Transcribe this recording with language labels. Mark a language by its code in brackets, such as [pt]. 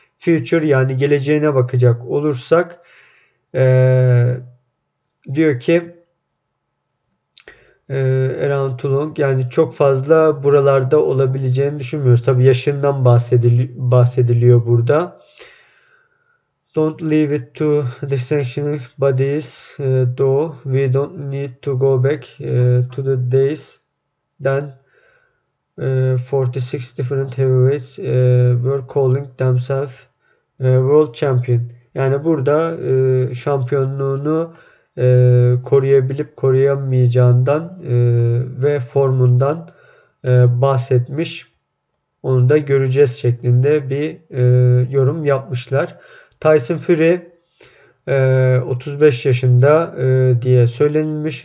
[tr] Future, yani geleceğine bakacak olursak diyor ki [en] around too long, [tr] yani çok fazla buralarda olabileceğini düşünmüyoruz. Tabi yaşından bahsediliyor burada. [en] Don't leave it to the sanctioning bodies, though we don't need to go back to the days then 46 different heavyweights were calling themselves world champion. [tr] Yani burada şampiyonluğunu koruyabilip koruyamayacağından ve formundan bahsetmiş. Onu da göreceğiz şeklinde bir yorum yapmışlar. Tyson Fury 35 yaşında diye söylenilmiş.